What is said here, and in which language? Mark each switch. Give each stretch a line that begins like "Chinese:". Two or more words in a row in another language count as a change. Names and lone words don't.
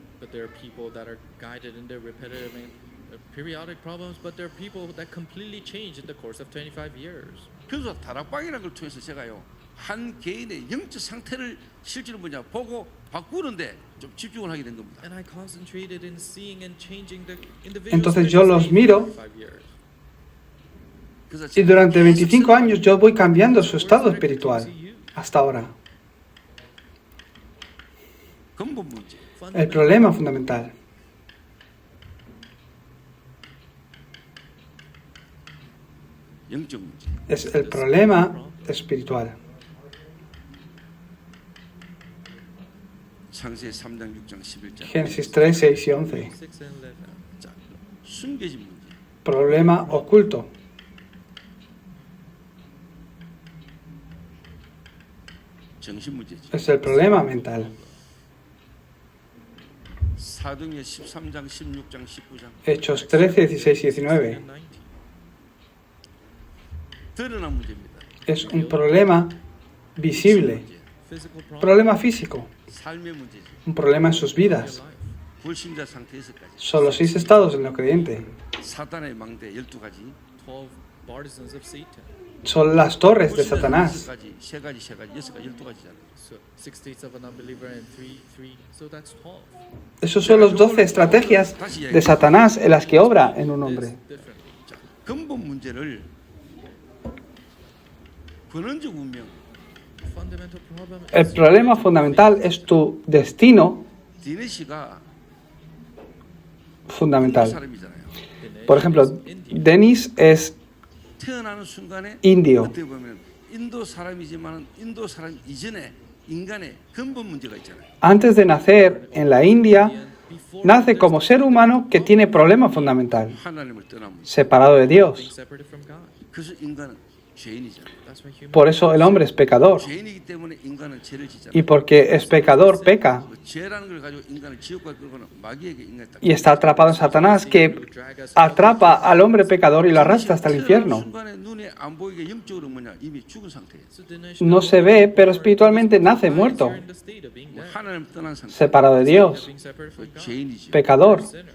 English: But there are people that are guided in their repetitive and periodic problems, but there are people that completely change in the course of 25 years.
Korean: 그래서 다락방이라는 걸 통해서 제가요 한 개인의 영적 상태를 실제로 뭐냐 보고 바꾸는데 좀 집중을 하게 된 겁니다.
English: And I concentrated in seeing and changing the individual.
Spanish: Entonces yo los miro
Korean: 그래서
Spanish: y durante 25 años yo voy cambiando su estado espiritual hasta ahora.
Korean: 근본 문제.
Spanish: El problema fundamental
Korean: 영적 문제.
Spanish: es el problema espiritual.
Korean: 창세 3장 6장 11장.
Spanish: Génesis 3, 6 y 11.
English: 6 and 11.
Korean: 자, 숨겨진 문제.
Spanish: Problema oculto.
Korean: 정신 문제죠.
Spanish: Es el problema mental.
Korean: 사도행전 13장 16장 19장.
Spanish: Hechos 13, 16 y 19.
English: And 19.
Korean: 드러난 문제입니다.
Spanish: Es un problema visible.
Korean: 문제.
English: Physical problem.
Spanish: Problema físico.
Korean: 삶의 문제죠.
Spanish: Un problema en sus vidas.
English: Life.
Korean: 불신자 상태에서까지.
Spanish: Son los 6 estados del no creyente.
Korean: 사단의 망대 12가지.
English: 12 partisans of Satan.
Spanish: Son las torres de Satanás.
Korean: 6가지, 3가지, 3가지, 6가지, 12가지잖아요.
English: So 6 states of an unbeliever and 3. So that's 12.
Spanish: Esos son los 12 estrategias de Satanás en las que obra en un hombre.
English: Differently.
Korean: 자, 근본 문제를 근원적 운명,
English: Fundamental problem
Spanish: El
English: is
Spanish: problema fundamental es tu destino
Korean: 디네시가
Spanish: fundamental.
Korean: 사람이잖아요.
Spanish: Por ejemplo, Denis es
Korean: 태어나는 순간에 인디오. 어떻게 보면 인도 사람이지만 인도 사람 이전에 인간의 근본 문제가 있잖아요.
Spanish: Antes de nacer en la India, nace como ser humano que tiene problema fundamental,
Korean: 하나님을 떠난 문제.
Spanish: separado de
English: being
Spanish: Dios.
English: separated from God.
Korean: 그래서 인간은 죄인이잖아요.
English: That's why human
Spanish: Por eso el hombre es pecador.
Korean: 죄인이기 때문에 인간은 죄를 짓잖아요.
Spanish: Y porque es pecador, peca.
Korean: 그 죄라는 걸 가지고 인간을 지옥과 끌고는 마귀에게 인간이 딱.
Spanish: Y está atrapado en Satanás, que atrapa al hombre pecador y lo arrastra hasta el infierno.
Korean: 순간에 눈에 안 보이게 영적으로 뭐냐 이미 죽은 상태예요.
English: So Dinesh
Spanish: No se ve, pero espiritualmente nace muerto,
English: you're in the state of being dead.
Korean: 하나님 떠난 상태.
Spanish: separado de Dios,
English: Being separated from God.
Korean: 죄인이지.
Spanish: pecador
English: Sinner.